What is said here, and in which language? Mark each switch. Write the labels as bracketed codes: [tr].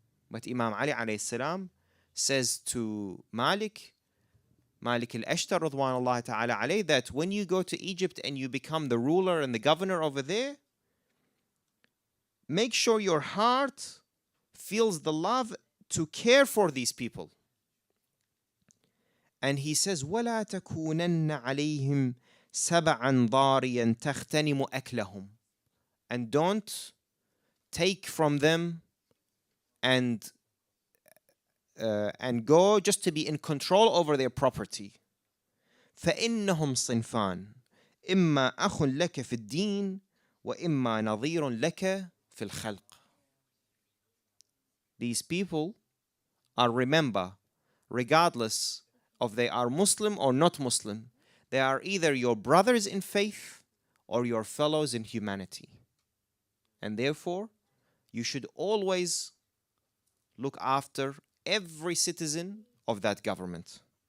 [en] But Imam Ali alayhi salam says to Malik al-Ashtar radwanullahi ta'ala alayhi, that when you go to Egypt and you become the ruler and the governor over there, make sure your heart feels the love to care for these people. And he says, [ar] وَلَا تَكُونَنَّ عَلَيْهِمْ سَبَعًا ضَارِيًا تَخْتَنِمُ أَكْلَهُمْ. [en] And don't take from them and go just to be in control over their property. [ar] فإنهم صنفان إما أخ لك في الدين وإما نظير لك في الخلق. [en] These people are, remember, regardless of they are Muslim or not Muslim, they are either your brothers in faith or your fellows in humanity. And therefore, you should always look after every citizen of that government.